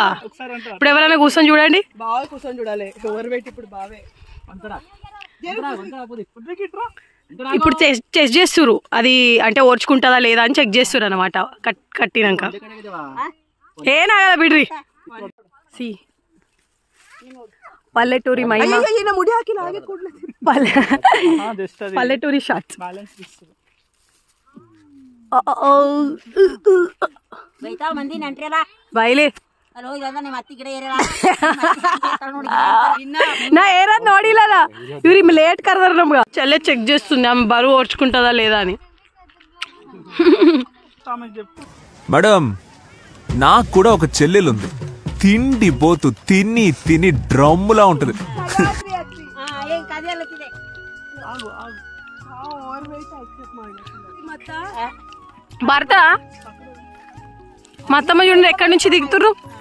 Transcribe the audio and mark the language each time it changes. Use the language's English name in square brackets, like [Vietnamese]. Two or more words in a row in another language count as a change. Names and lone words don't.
[Telugu] ఇప్పుడు ఎవరైనా కూర్చొని చూడండి, బాగా కూర్చొని చూడాలి. ఎవరు పెట్టి ఇప్పుడు బావే ఇప్పుడు చెక్ చేస్తురు, అది అంటే ఓర్చుకుంటుందా లేదా అని చెక్ చేస్తురు అనమాట. కట్టినాక ఏనా కదా బిడ్రి. పల్లెటూరి మహిమ, పల్లెటూరి షార్ట్స్. [Kannada] ಬೈಲಿ ನಾ ಏನಾದ್ ನೋಡಿಲ್ಲ ಇವ್ರು ಲೇಟ್ ಕರ್ದಾರ ನಮ್ಗ. [Telugu] చెల్లె చెక్ చేస్తుంది ఆమె బరువు ఓర్చుకుంటుందా లేదా అని. మేడం నాకు కూడా ఒక చెల్లెలుంది, తిండి పోతు తిని తిని డ్రమ్ములా ఉంటది. భర్త మా అత్తమ్మ చూడండి ఎక్కడి నుంచి దిగుతుర్రు.